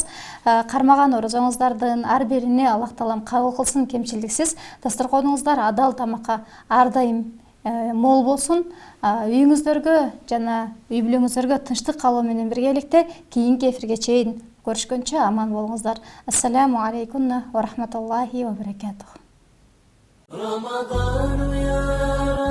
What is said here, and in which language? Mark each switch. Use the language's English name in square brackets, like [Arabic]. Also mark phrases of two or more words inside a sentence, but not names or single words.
[Kyrgyz] Кармаган орозоңуздардын ар бирине Аллах таалам кабыл кылсын, кемчилдиксиз. Дасторконуңуздар адал тамакка ар дайым мол болсун. Үйүңүздөргө жана үй бүлөңүздөргө тынчтык калуу менен биргеликте кийинки эфирге чейин көрүшкөнчө аман болуңуздар. [Arabic] السلام عليكم ورحمة الله وبركاته. رمضان يا